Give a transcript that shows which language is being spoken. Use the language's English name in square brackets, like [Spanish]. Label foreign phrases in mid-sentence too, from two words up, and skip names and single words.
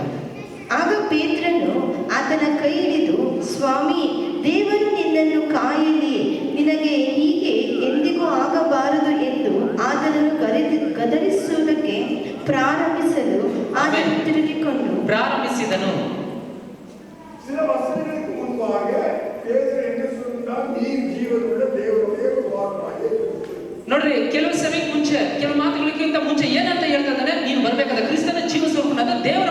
[Kannada] ಆಗ ಪೇತ್ರನು ಆತನ ಕೈ ಹಿಡಿದು, ಸ್ವಾಮಿ, ದೇವರು ನಿನ್ನನ್ನು ಕಾಯಲಿ, ನಿನಗೆ ಹೀಗೆ ಎಂದಿಗೂ ಆಗಬಾರದು ಎಂದು ಆತನನ್ನು ಗದರಿಸುವುದಕ್ಕೆ ಪ್ರಾರಂಭಿಸಲು ಆತನು ತಿರುಗಿಕೊಂಡು ಪ್ರಾರಂಭಿಸಿದನು. [Tamil] சில வசனங்களுக்கு முன்பாக பேதுரு என்ன சொல்றார்? நீ ஜீவனுள்ள தேவனுடைய குமாரனாகிய கிறிஸ்து. [Kannada] ನೋಡ್ರಿ, ಕೆಲವು ಸಮಯಕ್ಕೆ ಮುಂಚೆ, ಕೆಲವು ಮಾತುಗಳಿಗಿಂತ ಮುಂಚೆ ಏನಂತ ಹೇಳ್ತಾ ಇದ್ದಾನೆ? ನೀನು ಬರಬೇಕಾದ ಕ್ರಿಸ್ತನ ಜೀವ ಸ್ವರೂಪನಾದ